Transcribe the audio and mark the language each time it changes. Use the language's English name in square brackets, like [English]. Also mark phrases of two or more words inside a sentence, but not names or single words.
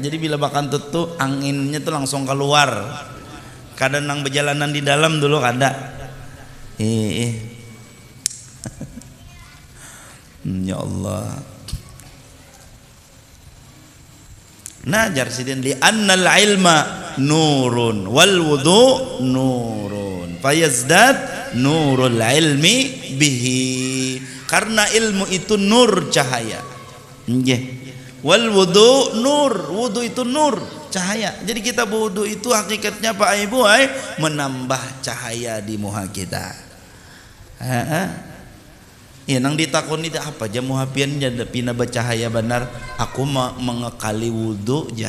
[Banjar] Jadi bila bakantut tuh anginnya tuh langsung keluar. Kadang nang berjalanan di dalam dulu kada. [Arabic] يا الله. [Banjar] Najar sidin [Arabic] لأن العلم نور والوضوء نور فيزداد نور العلم به. [Indonesian] Karena ilmu itu nur, cahaya. [Arabic] والوضوء نور, [Indonesian] wudu itu nur, cahaya. Jadi kita wudu itu hakikatnya Pak Ibu menambah cahaya di muka kita. [Banjar] Ya nang ditakoni apa aja muhapian jadi pina bercahaya benar, aku mengekali wudu ja.